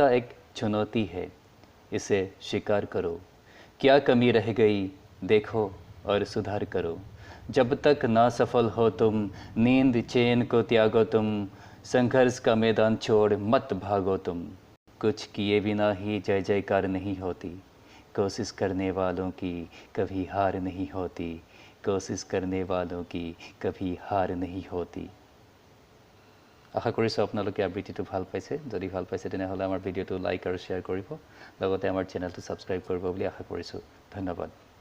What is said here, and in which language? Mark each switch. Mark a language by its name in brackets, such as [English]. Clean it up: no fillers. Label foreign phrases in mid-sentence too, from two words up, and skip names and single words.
[Hindi] एक चुनौती है इसे स्वीकार करो क्या कमी रह गई देखो और सुधार करो जब तक ना सफल हो तुम नींद चैन को त्यागो तुम संघर्ष का मैदान छोड़ मत भागो तुम कुछ किए बिना ही जय जयकार नहीं होती कोशिश करने वालों की कभी हार नहीं होती कोशिश करने वालों की कभी हार नहीं होती [Assamese] आशा কৰিছো আপোনালোকে আবৃত্তিটো ভাল পাইছে যদি ভাল পাইছে তেনেহলে আমাৰ ভিডিওটো লাইক আৰু শেয়াৰ কৰিব লগতে আমাৰ চেনেলটো সাবস্ক্ৰাইব কৰিব বুলি আশা কৰিছো ধন্যবাদ